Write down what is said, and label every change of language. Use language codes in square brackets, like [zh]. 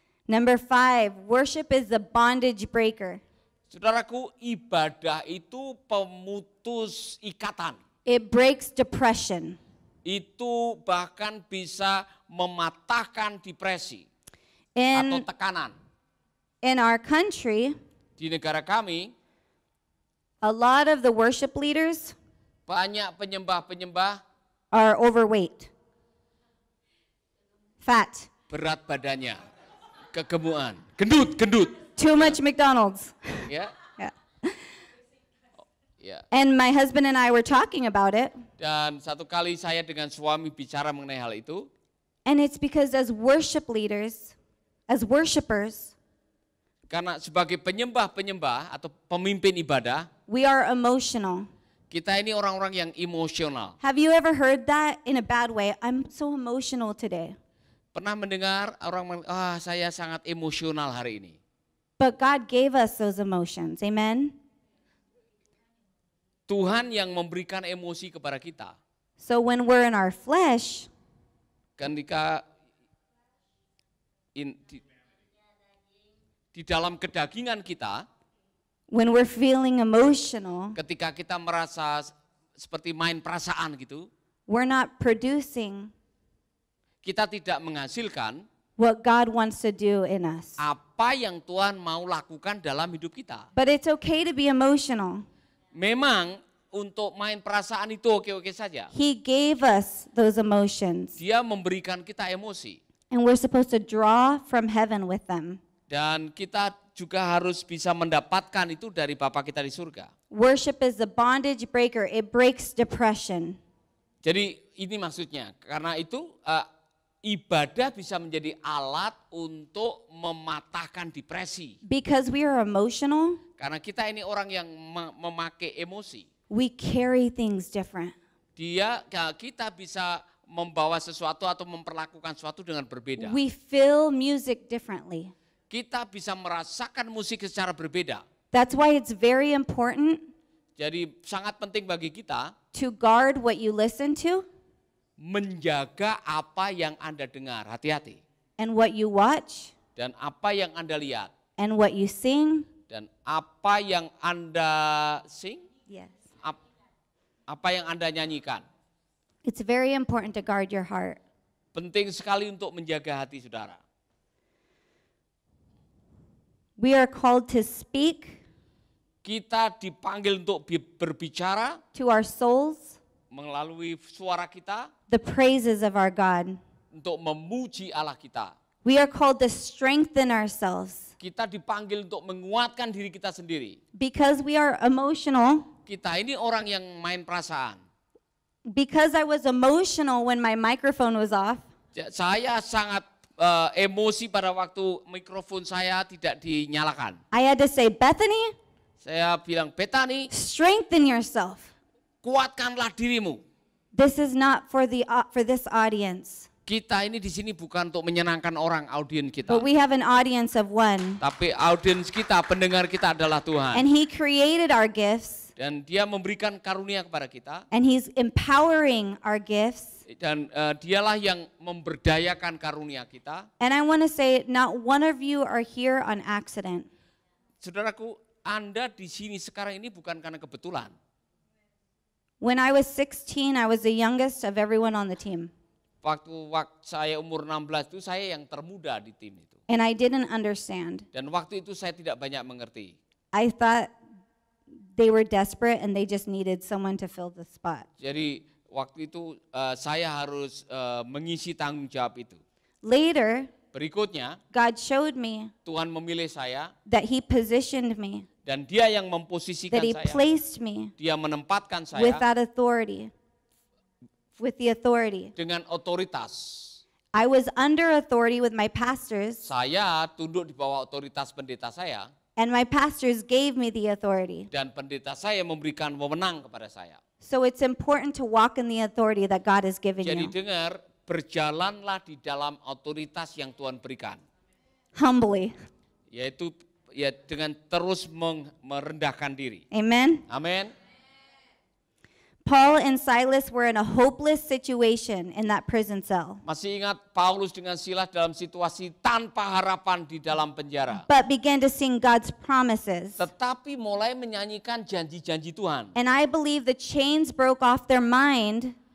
[en] Number 5, worship is the bondage breaker. [id] Saudaraku, ibadah itu pemutus ikatan. [en] It breaks depression. [id] Itu bahkan bisa mematahkan depresi atau [en] In, [id] tekanan. [en] in our country, [id] Di negara kami, [en] a lot of the worship leaders [id] banyak penyembah-penyembah [en] are overweight, fat, [id] berat badannya, kegemukan, gendut. [en] too much McDonald's. Ya, Yeah. ya. And my husband and I were talking about it. [id] Dan satu kali saya dengan suami bicara mengenai hal itu. [en] And it's because as worship leaders, as worshipers, [id] Karena sebagai penyembah-penyembah atau pemimpin ibadah, [en] we are emotional. [id] kita ini orang-orang yang emosional. [en] Have you ever heard that in a bad way? I'm so emotional today. [id] Pernah mendengar orang saya sangat emosional hari ini. [en] But God gave us those emotions. Amen? [id] Tuhan yang memberikan emosi kepada kita. [en] So when we're in our flesh, [id] Ketika di dalam kedagingan kita, [en] when we're feeling emotional, [id] ketika kita merasa seperti main perasaan gitu, [en] we're not producing [id] kita tidak menghasilkan [en] what God wants to do in us. [id] apa yang Tuhan mau lakukan dalam hidup kita. [en] But it's okay to be emotional. [id] Memang untuk main perasaan itu oke-oke saja. [en] He gave us those emotions. [id] Dia memberikan kita emosi. [en] And we're supposed to draw from heaven with them. [id] Dan kita juga harus bisa mendapatkan itu dari Bapa kita di surga. [en] Worship is the bondage breaker. It breaks depression. [id] Jadi ini maksudnya, karena itu ibadah bisa menjadi alat untuk mematahkan depresi. [en] Because we are emotional, [id] Karena kita ini orang yang memakai emosi. [en] we carry things different. [id] Kita bisa membawa sesuatu atau memperlakukan sesuatu dengan berbeda. [en] We feel music differently. [id] Kita bisa merasakan musik secara berbeda. [en] That's why it's very important [id] Jadi sangat penting bagi kita [en] to guard what you listen to [id] menjaga apa yang Anda dengar, hati-hati. [en] and what you watch [id] Dan apa yang Anda lihat, [en] and what you sing. [id] dan apa yang Anda [en] sing, Yes. [id] apa yang Anda nyanyikan. [en] It's very important to guard your heart. [id] Penting sekali untuk menjaga hati saudara. [en] We are called to speak [id] Kita dipanggil untuk berbicara [en] to our souls [id] melalui suara kita [en] the praises of our God. [id] untuk memuji Allah kita. [en] We are called to strengthen ourselves [id] Kita dipanggil untuk menguatkan diri kita sendiri. [en] because we are emotional. [id] Kita ini orang yang main perasaan. [en] Because I was emotional when my microphone was off, [id] Saya sangat emosi pada waktu mikrofon saya tidak dinyalakan. [en] I had to say, Bethany, [id] Saya bilang, Betani, [en] strengthen yourself. [id] kuatkanlah dirimu. [en] This is not for this audience, [id] Kita ini di sini bukan untuk menyenangkan orang, audiens kita. [en] but we have an audience of one. [id] Tapi audiens kita, pendengar kita adalah Tuhan. [en] And He created our gifts, [id] Dan Dia memberikan karunia kepada kita. [en] and He's empowering our gifts. [id] Dan Dialah yang memberdayakan karunia kita. [en] And I want to say, not one of you are here on accident. [id] Saudaraku, Anda di sini sekarang ini bukan karena kebetulan. [en] When I was 16, I was the youngest of everyone on the team. [id] Waktu saya umur 16 itu saya yang termuda di tim itu. [en] And I didn't understand. [id] Dan waktu itu saya tidak banyak mengerti. [en] I thought they were desperate and they just needed someone to fill the spot. [id] Jadi waktu itu saya harus mengisi tanggung jawab itu. [en] Later, [id] Berikutnya, [en] God showed me [id] Tuhan memilih saya [en] that He positioned me, [id] dan Dia yang memposisikan [en] that He [id] saya. [en] placed me [id] Dia menempatkan [en] with [id] saya [en] that authority, with the authority. [id] dengan otoritas. [en] I was under authority with my pastors, [id] Saya tunduk di bawah otoritas pendeta saya [en] and my pastors gave me the authority. [id] dan pendeta saya memberikan wewenang kepada saya. [en] So it's important to walk in the authority that God has given [id] Jadi [en] you. [id] dengar, berjalanlah di dalam otoritas yang Tuhan berikan. [en] Humbly. [id] Yaitu ya dengan terus merendahkan diri. [en] Amen. [id] Amin. [en] Paul and Silas were in a hopeless situation in that prison cell, [id] Masih ingat Paulus dengan Silas dalam situasi tanpa harapan di dalam penjara. [en] but began to sing God's promises. [id] Tetapi mulai menyanyikan janji-janji Tuhan. [en] And I believe the chains broke off their mind